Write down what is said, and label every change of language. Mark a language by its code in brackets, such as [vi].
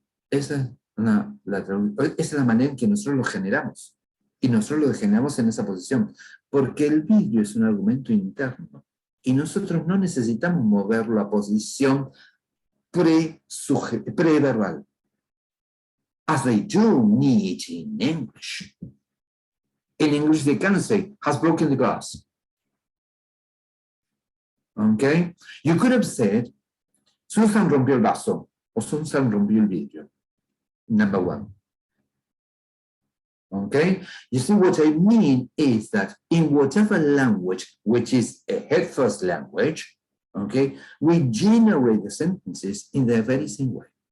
[es] Esa es la manera en que nosotros lo generamos. Y nosotros lo generamos en esa posición. Porque el vidrio es un argumento interno. Y nosotros no necesitamos mover la posición preverbal. [en] As they do need in English. In English, they can say, has broken the glass. Okay? You could have said, [es] Susan rompió el vaso, o Susan rompió el vidrio. [en] Number 1. Okay? You see, what I mean is that in whatever language, which is a head first language, okay, we generate the sentences in the very same way.